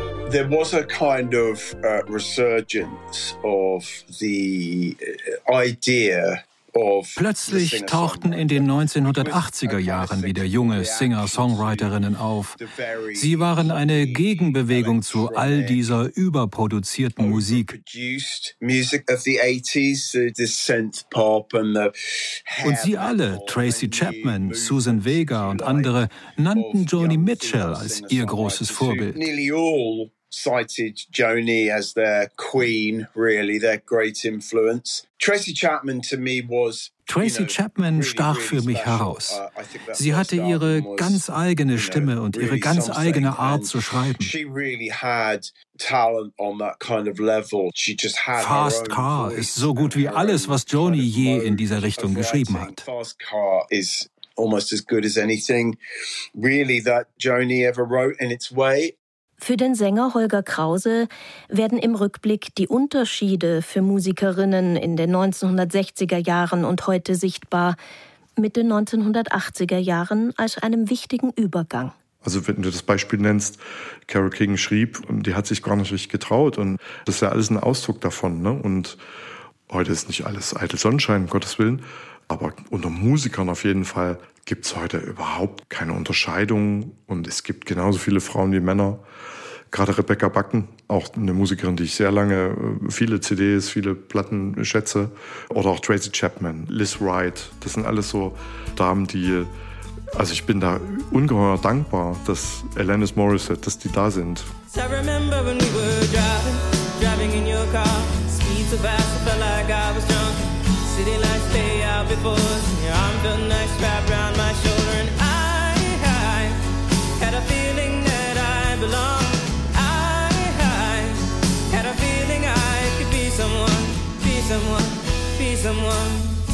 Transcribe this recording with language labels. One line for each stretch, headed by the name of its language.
English: There was a kind of resurgence of the idea of.
German: Plötzlich tauchten in den 1980er Jahren wieder junge Singer-Songwriterinnen auf. Sie waren eine Gegenbewegung zu all dieser überproduzierten Musik. Und sie alle, Tracy Chapman, Susan Vega und andere, nannten Joni Mitchell als ihr großes Vorbild.
English: Cited Joni as their queen, really, their great influence. Tracy Chapman to me was.
German: Tracy Chapman stach für mich heraus. Sie hatte ihre ganz eigene Stimme und ihre ganz eigene Art zu schreiben.
English: She really had talent on that kind of level. She just had.
German: Fast Car ist so gut wie alles, was Joni je in dieser Richtung geschrieben hat.
English: Fast Car is almost as good as anything, really, that Joni ever wrote in its way.
German: Für den Sänger Holger Krause werden im Rückblick die Unterschiede für Musikerinnen in den 1960er Jahren und heute sichtbar, mit den 1980er Jahren als einem wichtigen Übergang. Also wenn du das Beispiel nennst, Carole King schrieb, und die hat sich gar nicht richtig getraut. Und das ist ja alles ein Ausdruck davon. Ne? Und heute ist nicht alles eitel Sonnenschein, um Gottes Willen. Aber unter Musikern auf jeden Fall gibt es heute überhaupt keine Unterscheidung. Und es gibt genauso viele Frauen wie Männer. Gerade Rebecca Backen, auch eine Musikerin, die ich sehr lange viele CDs, viele Platten schätze. Oder auch Tracy Chapman, Liz Wright. Das sind alles so Damen, die. Also ich bin da ungeheuer dankbar, dass Alanis Morissette, dass die da sind.
English: I remember when we were driving in your car. Speed so fast, I felt like I was drunk. City lights lay out before us. Your arm felt nice wrapped around my shoulder. And I had a feeling that I belonged. I had a feeling I could be someone, be someone, be someone.